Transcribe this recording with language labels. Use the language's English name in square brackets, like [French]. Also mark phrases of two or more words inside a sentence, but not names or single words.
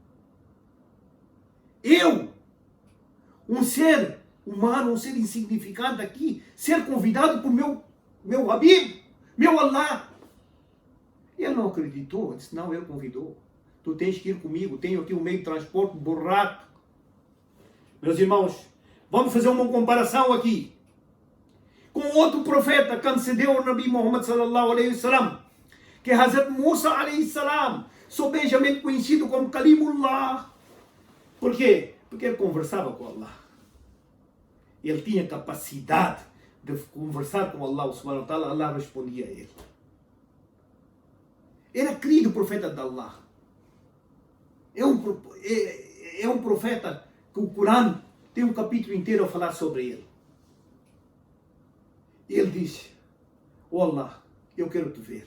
[Portuguese] Eu, um ser humano, um ser insignificante aqui, ser convidado por meu Habib, meu Allah. Ele não acreditou, disse: não, ele convidou. Tu tens que ir comigo, tenho aqui um meio de transporte, burraco. Meus irmãos, vamos fazer uma comparação aqui com outro profeta que antecedeu o Nabi Muhammad [Arabic] صلى الله عليه وسلم, [Portuguese] que é Hazrat Musa [Arabic] عليه السلام, [Portuguese] sobejamente conhecido como Kalimullah. Por quê? Porque ele conversava com Allah. Ele tinha capacidade de conversar com Allah [Arabic] سبحانه وتعالى. [Portuguese] Allah respondia a ele. Era querido profeta de Allah. É um profeta que o Corão tem um capítulo inteiro a falar sobre ele. Ele disse: oh Allah, eu quero te ver.